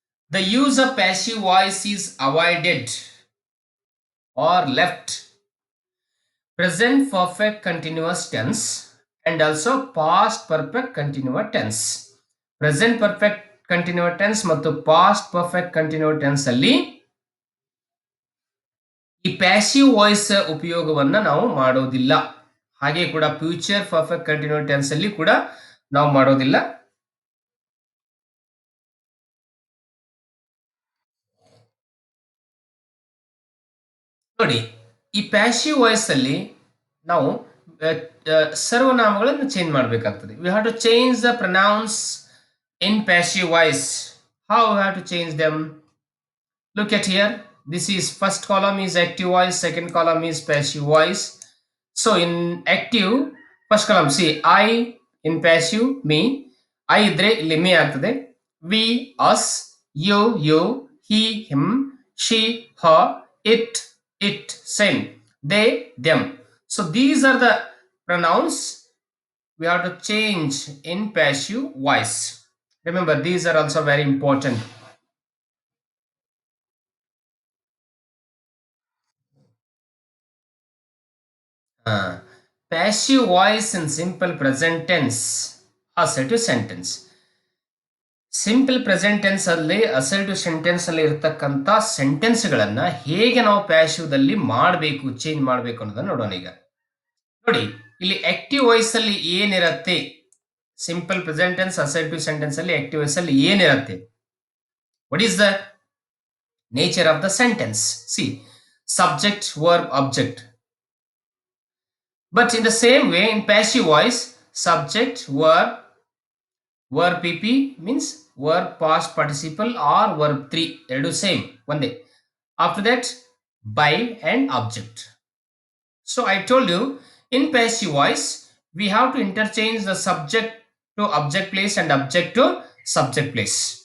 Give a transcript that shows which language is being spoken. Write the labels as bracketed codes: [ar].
[en] The use of passive voice is avoided or left present perfect continuous tense and also past perfect continuous tense. [kn] Present perfect continuous tense ಮತ್ತು past perfect continuous tense ಅಲ್ಲಿ ಈ passive voice ಉಪಯೋಗವನ್ನ ನಾವು ಮಾಡೋದಿಲ್ಲ. ಹಾಗೆ ಕೂಡ future perfect continuous tense ಅಲ್ಲಿ ಕೂಡ ನಾವು ಮಾಡೋದಿಲ್ಲ. ನೋಡಿ, ಈ ಪ್ಯಾಸಿವ್ ವಾಯ್ಸ್ ಅಲ್ಲಿ ನಾವು ಸರ್ವನಾಮಗಳನ್ನು ಚೇಂಜ್ ಮಾಡಬೇಕಾಗ್ತದೆ. [en] We have to change the pronouns in passive voice. How we have to change them? Look at here. This is first column is active voice, second column is passive voice. So in active, first column, see I, in passive me, I [kn] idre illi me agtade, [en] we, us, you, he, him, she, her, it, same, they, them. So these are the pronouns we have to change in passive voice. Remember, these are also very important. Passive voice in simple present tense assertive sentence. [kn] Simple present tense ಅಲ್ಲಿ assertive sentence ಅಲ್ಲಿ ಇರತಕ್ಕಂತ sentence ಗಳನ್ನ ಹೇಗೆ ನಾವು ಪ್ಯಾಸಿವ್ದಲ್ಲಿ ಮಾಡಬೇಕು, change ಮಾಡಬೇಕು ಅನ್ನೋದನ್ನ ನೋಡೋಣ. ಈಗ ನೋಡಿ, ಇಲ್ಲಿ ಆಕ್ಟಿವ್ ವಾಯ್ಸ್ ಅಲ್ಲಿ ಏನಿರತ್ತೆ, simple present tense assertive sentence ಅಲ್ಲಿ ಆಕ್ಟಿವ್ ವಾಯ್ಸ್ ಅಲ್ಲಿ ಏನಿರತ್ತೆ, [en] What is the nature of the sentence? See, subject, verb, object. But in the same way, in passive voice, subject, verb pp means verb past participle or verb 3 [kn] ಎರಡು [en] same [kn] ಒಂದೇ. [en] After that, by and object. So I told you, in passive voice we have to interchange the subject to object place and object to subject place.